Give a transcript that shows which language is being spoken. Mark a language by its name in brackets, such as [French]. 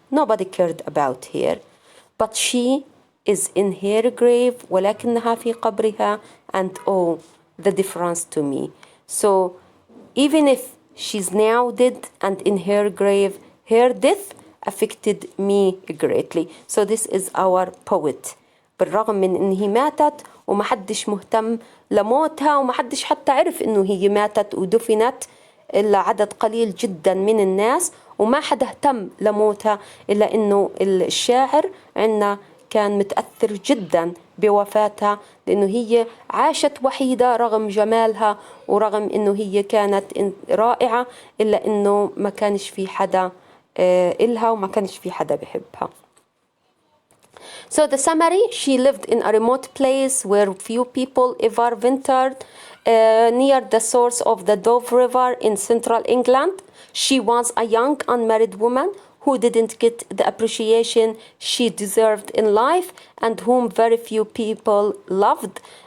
[English] Nobody cared about her. But she is in her grave, [Arabic] ولكنها في قبرها, [English] and oh, the difference to me. So even if she's now dead and in her grave, her death affected me greatly. So this is our poet. [Arabic] بالرغم من ان هي ماتت ومحدش مهتم لموتها ومحدش حتى عرف انه هي ماتت ودفنت الا عدد قليل جدا من الناس، وما حدا اهتم لموتها الا انه الشاعر عنا كان متأثر جدا بوفاتها، لأنه هي عاشت وحيدة رغم جمالها ورغم أنه هي كانت رائعة، إلا أنه ما كانش في حدا إلها وما كانش في حدا بحبها. [English] So the summary: she lived in a remote place where few people ever ventured, near the source of the Dove River in central England. She was a young unmarried woman who didn't get the appreciation she deserved in life and whom very few people loved.